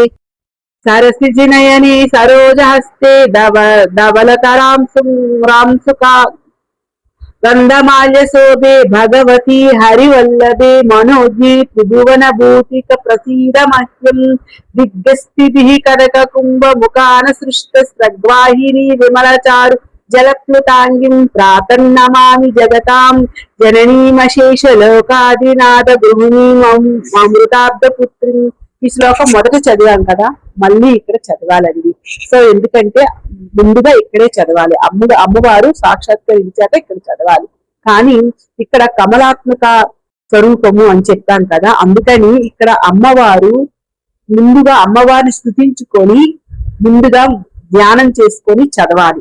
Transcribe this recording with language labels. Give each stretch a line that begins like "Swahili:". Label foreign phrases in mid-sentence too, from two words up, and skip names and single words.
Sanskrit: सरसिजनयने सरोजहस्ते धवलतरां सुका गन्धमाल्यशोभे भगवती हरिवल्लभे मनोज्ञे त्रिभुवनभूतिक प्रसीद मह्यं दिग्गस्थितिः कनककुम्भमुखान सृष्टस्रग्वाहिनी विमलचारु जलप्लुतांगिं प्रातन्नमामि जगतां जननीमशेषलोकादिनाथ గృహిణీం అమృతాబ్ద పుత్రిం.
Telugu: ఈ శ్లోకం మొదట చదివాం కదా, మళ్ళీ ఇక్కడ చదవాలండి. సో ఎందుకంటే ముందుగా ఇక్కడే చదవాలి, అమ్మవారు సాక్షాత్కరించాక ఇక్కడ చదవాలి. కానీ ఇక్కడ కమలాత్మక స్వరూపము అని చెప్పాం కదా, అందుకని ఇక్కడ అమ్మవారు ముందుగా అమ్మవారిని స్తుతించుకొని ముందుగా ధ్యానం చేసుకొని చదవాలి.